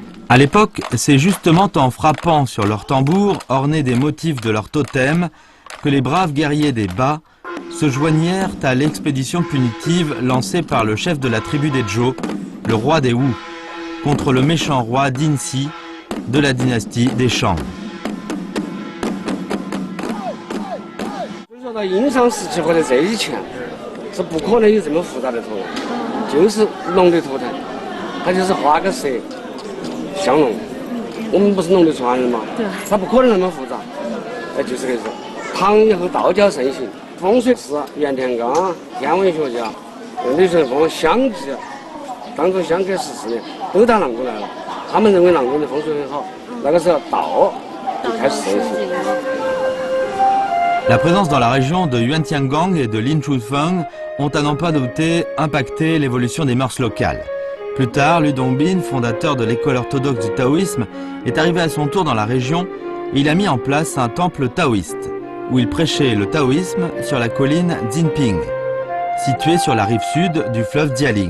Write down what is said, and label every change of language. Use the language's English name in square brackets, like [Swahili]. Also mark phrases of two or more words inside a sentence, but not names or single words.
[French] À l'époque, c'est justement en frappant sur leurs tambours ornés des motifs de leur totem que les braves guerriers des Ba se joignèrent à l'expédition punitive lancée par le chef de la tribu des Zhou, le roi des Wu, contre le méchant roi Dinsi de la dynastie des Shang. [Chinese] 到殷商时期或者这以前，是不可能有这么复杂的图案，就是龙的图腾，它就是画个蛇，像龙。我们不是龙的传人嘛，对，它不可能那么复杂，就是这个。唐以后道教盛行，风水师袁天罡天文学家李淳风相继当中相隔14年都打狼宫来了，他们认为狼宫的风水很好，那个时候道就开始盛行。 [French] La présence dans la région de Yuantiangang et de Linchufeng ont à n'en pas douter impacté l'évolution des mœurs locales. Plus tard, Lu Dongbin, fondateur de l'école orthodoxe du taoïsme, est arrivé à son tour dans la région et il a mis en place un temple taoïste, où il prêchait le taoïsme sur la colline Jinping, située sur la rive sud du fleuve Jialing.